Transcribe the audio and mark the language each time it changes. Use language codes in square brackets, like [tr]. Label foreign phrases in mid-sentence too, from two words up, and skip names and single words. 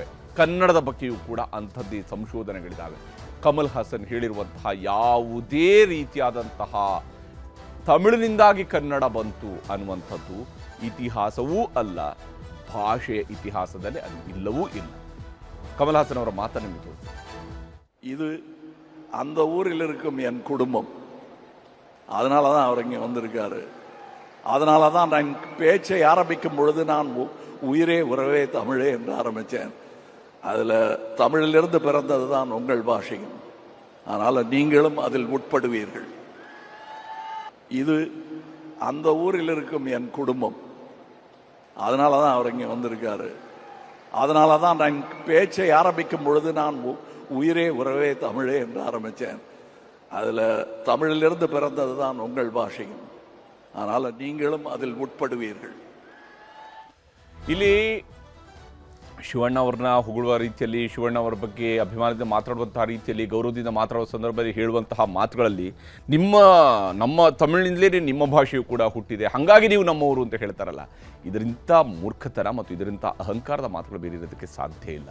[kn] ಕನ್ನಡದ ಬಗ್ಗೆಯೂ ಕೂಡ ಅಂಥದ್ದೇ ಸಂಶೋಧನೆಗಳಿದ್ದಾವೆ. ಕಮಲ್ ಹಾಸನ್ ಹೇಳಿರುವಂತಹ ಯಾವುದೇ ರೀತಿಯಾದಂತಹ ತಮಿಳಿನಿಂದಾಗಿ ಕನ್ನಡ ಬಂತು ಅನ್ನುವಂಥದ್ದು ಇತಿಹಾಸವೂ ಅಲ್ಲ, ಭಾಷೆಯ ಇತಿಹಾಸದಲ್ಲಿ ಅದು ಇಲ್ಲವೂ ಇಲ್ಲ. ಕಮಲ್ ಹಾಸನ್ ಅವರ ಮಾತನ್ನು ನಿಮಗೆ ತೋರಿಸಿ. [ta] இது அந்த ஊரில் இருக்கும் என் குடும்பம், அதனால தான் அவர் இங்கே வந்திருக்காரு. அதனால தான் நான் பேச்சை ஆரம்பிக்கும் பொழுது நான் உயிரே உறவே தமிழே என்று ஆரம்பித்தேன். அதில் தமிழிலிருந்து பிறந்தது தான் உங்கள் பாஷையும், அதனால் நீங்களும் அதில் உட்படுவீர்கள். இது அந்த ஊரில் இருக்கும் என் குடும்பம், அதனால தான் அவர் இங்கே வந்திருக்காரு. அதனால தான் நான் பேச்சை ஆரம்பிக்கும் பொழுது நான் உயிரே உறவே தமிழே என்று ஆரம்பித்தேன். அதில் தமிழிலிருந்து பிறந்தது தான் உங்கள் பாஷையும், அதனால் நீங்களும் அதில் உட்படுவீர்கள். [kn] ಇಲ್ಲಿ ಶಿವಣ್ಣ ಅವ್ರನ್ನ ಹೊಗಳುವ ರೀತಿಯಲ್ಲಿ, ಶಿವಣ್ಣ ಅವರ ಬಗ್ಗೆ ಅಭಿಮಾನದಿಂದ ಮಾತಾಡುವಂತಹ ರೀತಿಯಲ್ಲಿ, ಗೌರವದಿಂದ ಮಾತಾಡುವ ಸಂದರ್ಭದಲ್ಲಿ ಹೇಳುವಂತಹ ಮಾತುಗಳಲ್ಲಿ ನಮ್ಮ ತಮಿಳಿನಿಂದಲೇ ನಿಮ್ಮ ಭಾಷೆಯು ಕೂಡ ಹುಟ್ಟಿದೆ, ಹಾಗಾಗಿ ನೀವು ನಮ್ಮವರು ಅಂತ ಹೇಳ್ತಾರಲ್ಲ, ಇದರಿಂದ ಮೂರ್ಖತನ ಮತ್ತು ಇದರಿಂದ ಅಹಂಕಾರದ ಮಾತುಗಳು ಬೇರೆ ಇರೋದಕ್ಕೆ ಸಾಧ್ಯ ಇಲ್ಲ.